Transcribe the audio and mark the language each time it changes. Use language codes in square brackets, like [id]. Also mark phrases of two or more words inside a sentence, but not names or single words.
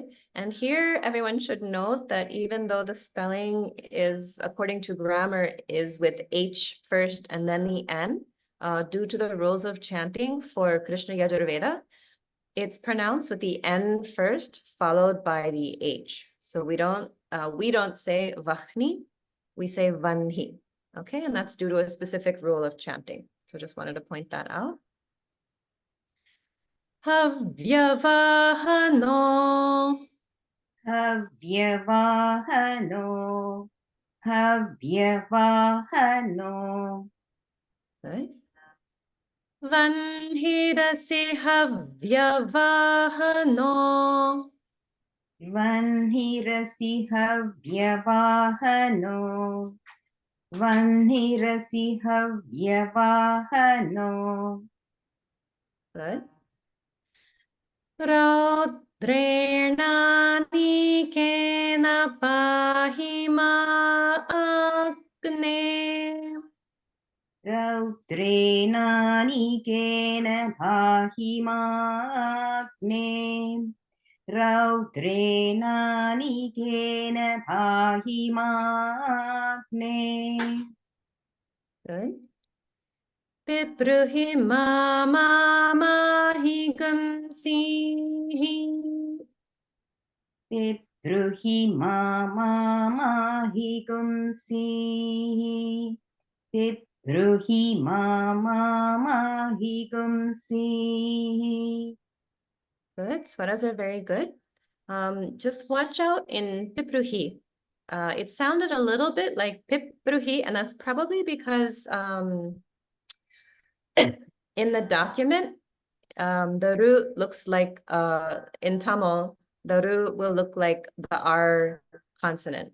[en] And here everyone should note that even though the spelling is, according to grammar, is with H first and then the N, due to the rules of chanting for Krishna Yajurveda, it's pronounced with the N first, followed by the H. So we don't say Vahni, we say Vanhi. Okay, and that's due to a specific rule of chanting. So just wanted to point that out. [sa] Havyavahano. हव्यवाहनो हव्यवाहनो [en] Good. [sa] वह्निरसि हव्यवाहनो. वह्निरसि हव्यवाहनो वह्निरसि हव्यवाहनो [en] Good. [sa] रौद्रेणानीकेन पाहि मा अग्ने. रौद्रेणानिकेन पाहि माग्ने रौद्रेणानिकेन पाहि माग्ने Good. पिब्रूहि माहि गुंसीः. पिब्रूहि माहि गुंसीः पिब्रूहि माहि गुंसीः [en] Good. Swaras are very good. Just watch out in Pipruhi. It sounded a little bit like Pipruhi, and that's probably because in the document, the root looks like in Tamil, the root will look like the R consonant.